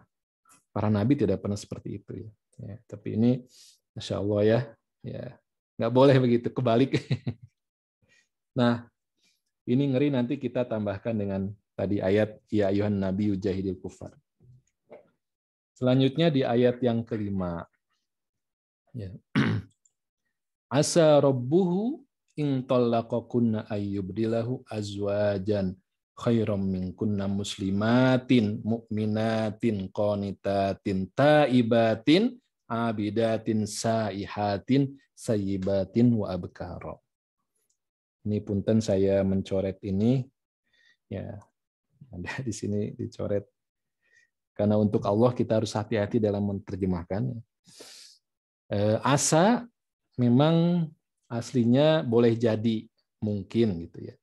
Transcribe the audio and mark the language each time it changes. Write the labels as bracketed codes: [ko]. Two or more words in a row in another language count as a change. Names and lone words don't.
[id] Para nabi tidak pernah seperti itu ya. Ya, tapi ini [ar] ما شاء الله [id] ya nggak boleh begitu, kebalik. Nah, ini ngeri nanti kita tambahkan dengan tadi ayat [ar] يا أيها النبي جاهد الكفار. [id] Selanjutnya di ayat yang kelima. Ya. [ar] عسى ربه إن طلقكن أن يبدله أزواجا خيرا منكن مسلمات مؤمنات قانتات تائبات عابدات سائحات ثيبات وأبكارا. [id] Ini punten saya mencoret ini ya, ada di sini dicoret karena untuk Allah kita harus hati-hati dalam menerjemahkan. Asa memang aslinya boleh jadi mungkin gitu ya.